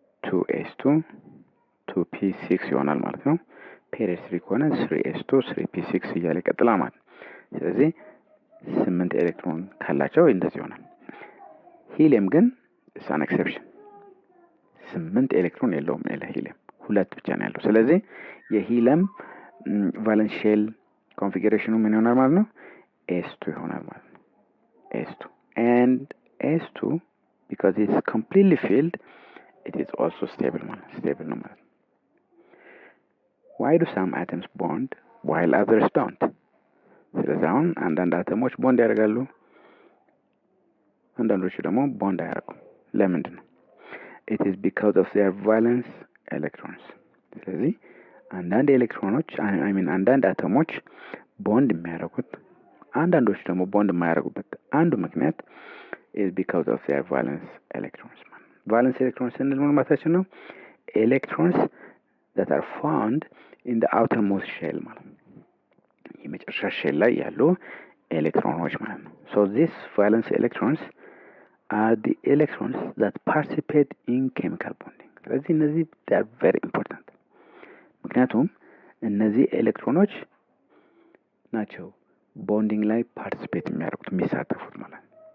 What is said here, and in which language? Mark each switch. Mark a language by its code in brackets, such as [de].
[am] 2s2 2p6 ይሆናል ማለት ነው። ፔሪድ 3 ከሆነ 3s2 3p6 እያለ ይቀጥላል ማለት ነው። ስለዚህ 8 ኤሌክትሮን ካላቸው እንደዚህ ይሆናል። ሂሊየም ግን [en] is an exception [am] 8 ኤሌክትሮን የለውም ሂሊየም 2 ብቻ ነው ያለው። ስለዚህ የሂሊየም ቫለንስ ሼል ኮንፊገሬሽኑ ምን ይሆናል ማለት ነው? [en] s2 [am] ይሆናል ማለት ነው። [en] s2 and s2 because it's completely filled it is also stable [am] ማለት ነው ማለት ነው። [en] why do some atoms bond while others don't? [am] ስለዚህ አሁን አንዳንድ አተሞች ቦንድ ያደርጋሉ፣ አንዳንዶቹ ደግሞ ቦንድ አያደርጉም። ለምንድን ነው? [en] it is because of their valence electrons። [am] ስለዚህ አንዳንድ ኤሌክትሮኖች አንዳንድ አተሞች ቦንድ የሚያደርጉት አንዳንዶቹ ደግሞ ቦንድ የማያደርጉበት አንዱ ምክንያት [en] is because of their valence electrons። [am] valence electrons ስንል ምን ማለታችን ነው? [en] electrons that are found in the outermost shell [am] ማለት ነው። የመጨረሻ ሼል ላይ ያሉ ኤሌክትሮኖች ማለት ነው። [en] so these valence electrons are the electrons that participate in chemical bonding። [am] ስለዚህ እነዚህ [en] they are very important። [am] ምክንያቱም እነዚህ ኤሌክትሮኖች ናቸው ቦንዲንግ ላይ ፓርቲሲፔት የሚያደርጉት የሚሳተፉት ማለት ነው።